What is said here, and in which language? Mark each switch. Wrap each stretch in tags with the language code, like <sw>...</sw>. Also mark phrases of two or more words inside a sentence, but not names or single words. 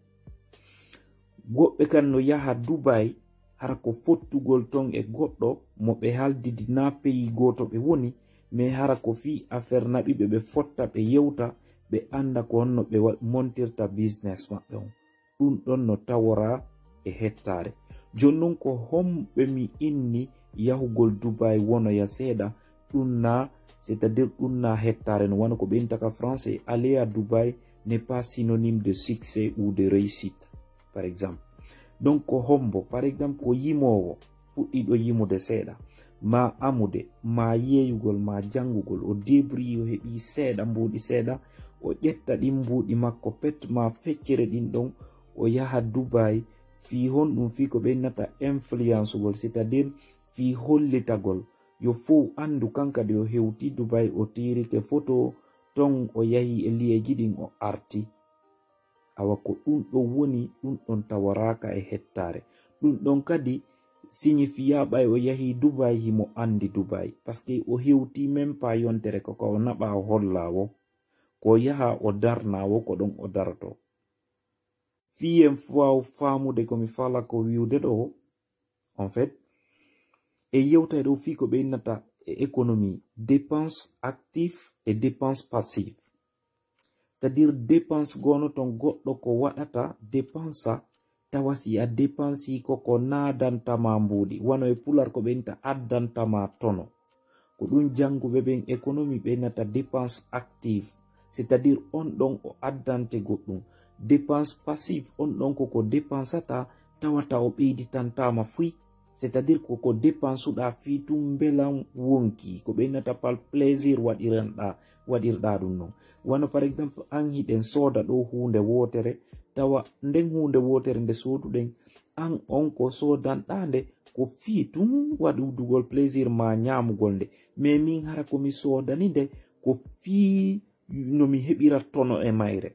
<ff>goɓɓe kan no yaha Dubai hara ko fottugol ton e goɗɗo mo ɓe haldidi na pays goto ɓe woni mais hara ko fi affaire naɓiɓe ɓe fotta ɓe yewta ɓe anda ko honno ɓe montirta business maɓɓe on ɗum ɗon no tawora e hettare jonnon ko homɓe mi inni yahugol Dubai wonoya seeɗa ɗum na</ff> <fr>c'est-à-dire</fr> <ff>ɗum na hettare no wano ko ɓe</ff> <fr>intaka français aller à Dubai n'est pas synonyme de succès ou de réussite par exemple donc ko hombo par exemple</fr> <ff>ko yimowo fuɗɗiɗo yimude seeɗa ma amude ma yeyugol ma jangugol o débri o heɓi seeɗa mbuuɗi seeɗa o ƴetta ɗin mbuuɗi makko pet ma feccere ɗin ɗon o yaha Dubai fi honɗum fi ko ɓeynata influence gol,</ff> <fr>c'est à dire</fr> <ff>fi hollitagol yo fou andu kankadi o hewti Dubai o tirike photo ton o yahi e liyeji ɗin o arti. Awa ko ɗum ɗo woni ɗum ɗon tawaraka e hettare. Ɗum ɗon kadi signifia ɓay o yahi Dubai himo andi Dubai parce que o hewti</ff> <fr>même pas</fr> <ff>yontere koko o naɓa o hollawo ko yaha o darnawo ko ɗon o darato. Fiyen faw famude komi fala ko wiude ɗo</ff> <fr>en fait</fr> <ff>e yewta ɗo fi ko ɓeynata e économie</ff> <fr>dépense active et dépense passive, c'est-à-dire dépense</fr> <ff>gono ton goɗɗo ko waɗata dépensa tawasi a dépensi koko nadantama mbuɗi wano e pular ko ɓeynta addantama tono ko ɗum janguɓe ɓen économie ɓeynata</ff> <fr>dépense active, c'est-à-dire</fr> <ff>on ɗon o addante goɗɗum.</ff> <fr>Dépense passive</fr> <ff>on ɗon koko dépensata tawata o ɓeyditantama fuy,</ff> <fr>c'est-à-dire</fr> <ff>koko dépensuɗa fi tum belan wonki ko ɓeynata</ff> <fr>par plaisir</fr> <ff>waɗirɗa ɗum non. Wano</ff> <fr>par exemple</fr> <ff>an hiɗen soda ɗo hunde wotere tawa nden hunde wotere nde soduɗen an on ko sodanɗande ko fi tum waɗudugol plaisir ma ñamugol nde, mais min hara komi sodani nde ko fi no mi heɓira tono e mayre.</ff>